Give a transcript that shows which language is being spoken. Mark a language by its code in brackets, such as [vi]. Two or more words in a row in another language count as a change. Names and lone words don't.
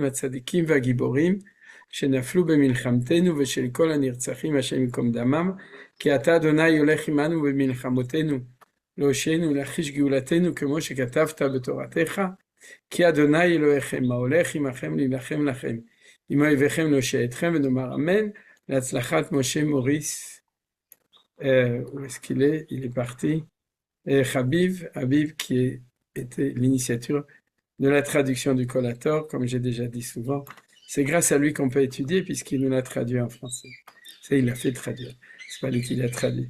[he] הצדיקים והגיבורים, שנפלו במלחמתנו ושל כל הנרצחים השם ייקום דמם, כי אתה אדוני הולך עמנו במלחמותינו, להושיענו ולהחיש גאולתנו כמו שכתבת בתורתך, כי אדוני אלוהיכם ההולך עמכם להילחם לכם, עם אויביכם להושיע אתכם ונאמר אמן, להצלחת משה מוריס, [fr] où est-ce qu'il est? Il est parti. Habib qui était l'initiateur de la traduction du Collator, comme j'ai déjà dit souvent. C'est grâce à lui qu'on peut étudier puisqu'il nous l'a traduit en français. Ça, il l'a fait traduire. C'est pas lui qui l'a traduit.